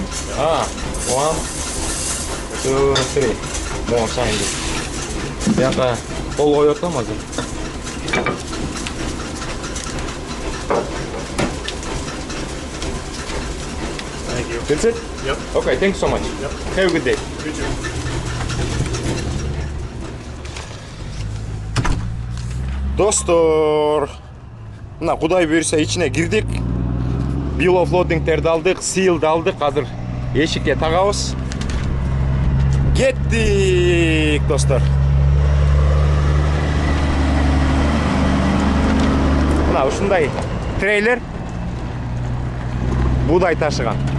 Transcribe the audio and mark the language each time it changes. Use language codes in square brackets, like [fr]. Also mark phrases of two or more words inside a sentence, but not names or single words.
[en] 1, 2, 3. More sign. 약간 어였다 맞아. Thank you. That's it? Yep. Okay, thanks so much. Yep. Have a good day. You too. [ky] Достор, мына Кудай буйруса ичине кирдик. [en] Bill of loading'терди [ky] алдык, seal'ды алдык. Азыр эшикке тагабыз. Кеттик, достор. Мына ушундай трейлер буудай ташыган.